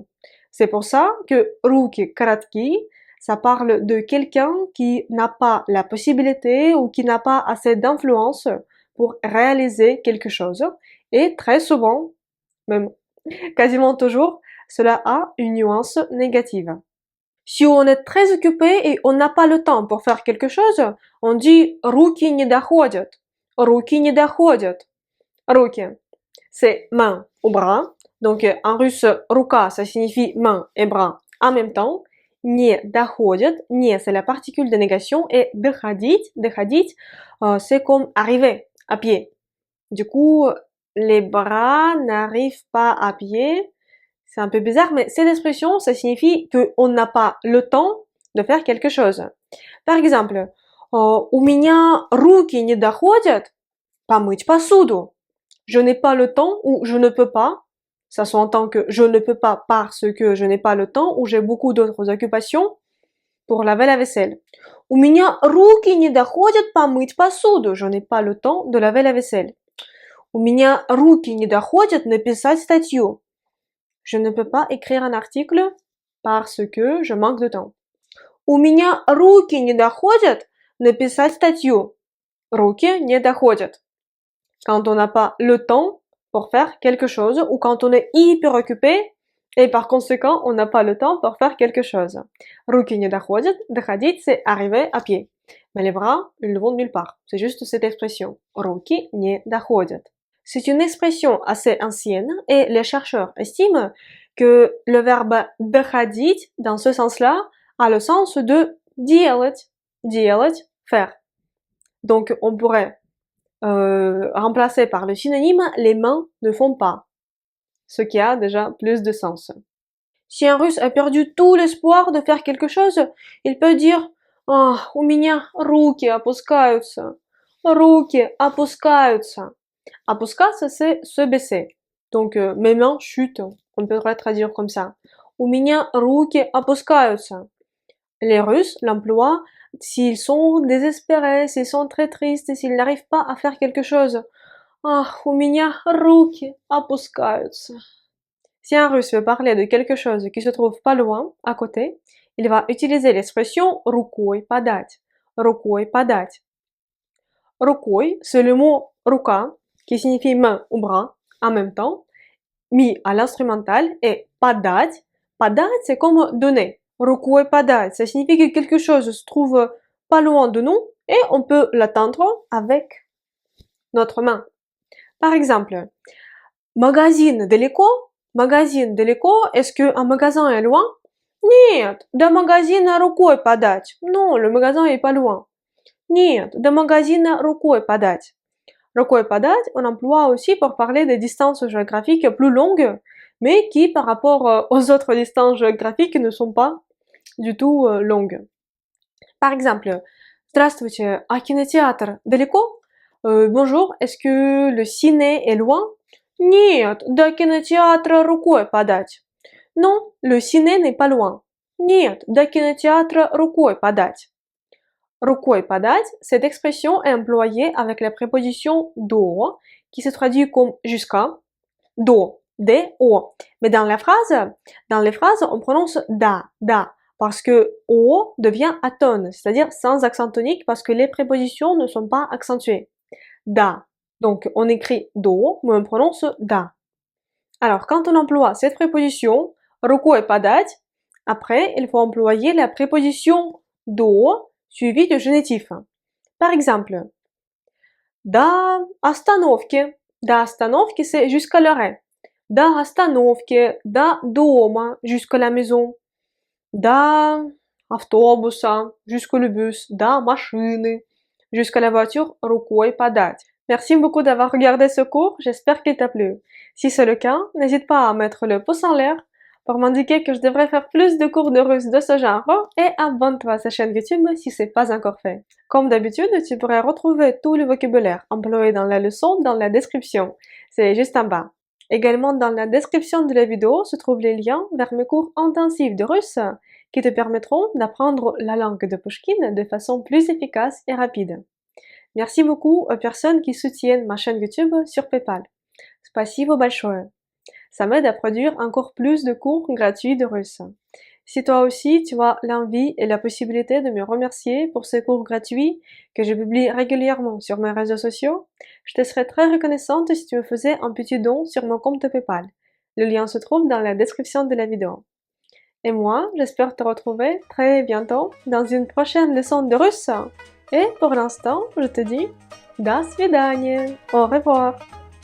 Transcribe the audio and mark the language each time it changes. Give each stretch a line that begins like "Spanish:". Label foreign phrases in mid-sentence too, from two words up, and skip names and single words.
French: C'est pour ça que
Russian: руки коротки,
French: ça parle de quelqu'un qui n'a pas la possibilité ou qui n'a pas assez d'influence pour réaliser quelque chose. Et très souvent, même quasiment toujours, cela a une nuance négative. Si on est très occupé et on n'a pas le temps pour faire quelque chose, on dit
Russian: руки не доходят. Руки не доходят. Руки,
French: c'est main ou bras. Donc en russe, рука, ça signifie main et bras en même temps.
Russian: Не доходят. Не,
French: c'est la particule de négation. Et доходить, c'est comme arriver à pied. Du coup, les bras n'arrivent pas à pied. C'est un peu bizarre, mais cette expression, ça signifie qu'on n'a pas le temps de faire quelque chose. Par exemple,
Russian: у меня руки не доходят помыть посуду.
French: Je n'ai pas le temps ou je ne peux pas. Ça s'entend que je ne peux pas parce que je n'ai pas le temps ou j'ai beaucoup d'autres occupations pour laver la vaisselle.
Russian: У меня руки не доходят помыть посуду.
French: Je n'ai pas le temps de laver la vaisselle.
Russian: У меня руки не доходят написать статью.
French: Je ne peux pas écrire un article parce que je manque de temps.
Russian: У меня руки не доходят написать статью. Руки не доходят.
French: Quand on n'a pas le temps pour faire quelque chose ou quand on est hyper occupé et par conséquent on n'a pas le temps pour faire quelque chose.
Russian: Руки не доходят,
French: доходить c'est arriver à pied. Mais les bras, ils ne vont nulle part. C'est juste cette expression.
Russian: Руки не доходят.
French: C'est une expression assez ancienne et les chercheurs estiment que le verbe доходить dans ce sens-là a le sens de делать.
Russian: Делать,
French: faire. Donc on pourrait remplacer par le synonyme les mains ne font pas. Ce qui a déjà plus de sens. Si un russe a perdu tout l'espoir de faire quelque chose, il peut dire
Russian: у меня руки опускаются. Руки опускаются. Опускаться,
French: c'est se baisser. Donc, mes mains chutent. On pourrait traduire comme ça.
Russian: У меня руки опускаются.
French: Les Russes l'emploient s'ils sont désespérés, s'ils sont très tristes, s'ils n'arrivent pas à faire quelque chose.
Russian: У меня руки опускаются.
French: Si un Russe veut parler de quelque chose qui se trouve pas loin, à côté, il va utiliser l'expression
Russian: рукой подать. Рукой подать. Рукой,
French: c'est le mot рука, qui signifie main ou bras, en même temps, mis à l'instrumental, et подать.
Russian: Подать,
French: c'est comme donner.
Russian: Рукой подать,
French: ça signifie que quelque chose se trouve pas loin de nous et on peut l'atteindre avec notre main. Par exemple,
Russian: магазин далеко? Магазин далеко?
French: Est-ce qu'un magasin est loin?
Russian: Нет, до магазина рукой подать.
French: Non, le magasin est pas loin.
Russian: Нет, до магазина рукой подать. Рукой подать,
French: on emploie aussi pour parler des distances géographiques plus longues, mais qui, par rapport aux autres distances géographiques, ne sont pas du tout longues. Par exemple,
Russian: здравствуйте, а кинотеатр далеко?
French: Bonjour, est-ce que le ciné est loin?
Russian: Нет, до кинотеатра рукой подать.
French: Non, le ciné n'est pas loin.
Russian: Нет, до кинотеатра рукой подать. Рукой подать,
French: cette expression est employée avec la préposition до, qui se traduit comme jusqu'à, до, D-O. Mais dans les phrases, on prononce da, parce que O devient atone, c'est-à-dire sans accent tonique parce que les prépositions ne sont pas accentuées. Da. Donc, on écrit do, mais on prononce da. Alors, quand on emploie cette préposition,
Russian: рукой подать,
French: après, il faut employer la préposition до, suivie du génitif. Par exemple,
Russian: До остановки. До остановки,
French: c'est jusqu'à l'arrêt.
Russian: До остановки, до дома,
French: jusqu'à la maison.
Russian: До автобуса,
French: jusqu'au le bus.
Russian: До машины,
French: jusqu'à la voiture,
Russian: рукой подать.
French: Merci beaucoup d'avoir regardé ce cours, j'espère qu'il t'a plu. Si c'est le cas, n'hésite pas à mettre le pouce en l'air pour m'indiquer que je devrais faire plus de cours de russe de ce genre et abonne-toi à sa chaîne YouTube si c'est pas encore fait. Comme d'habitude, tu pourrais retrouver tout le vocabulaire employé dans la leçon dans la description. C'est juste en bas. Également dans la description de la vidéo se trouvent les liens vers mes cours intensifs de russe qui te permettront d'apprendre la langue de Pushkin de façon plus efficace et rapide. Merci beaucoup aux personnes qui soutiennent ma chaîne YouTube sur PayPal.
Russian: Спасибо большое.
French: Ça m'aide à produire encore plus de cours gratuits de russe. Si toi aussi tu as l'envie et la possibilité de me remercier pour ces cours gratuits que je publie régulièrement sur mes réseaux sociaux, je te serais très reconnaissante si tu me faisais un petit don sur mon compte PayPal. Le lien se trouve dans la description de la vidéo. Et moi, j'espère te retrouver très bientôt dans une prochaine leçon de russe. Et pour l'instant, je te dis,
Russian: до свидания,
French: au revoir.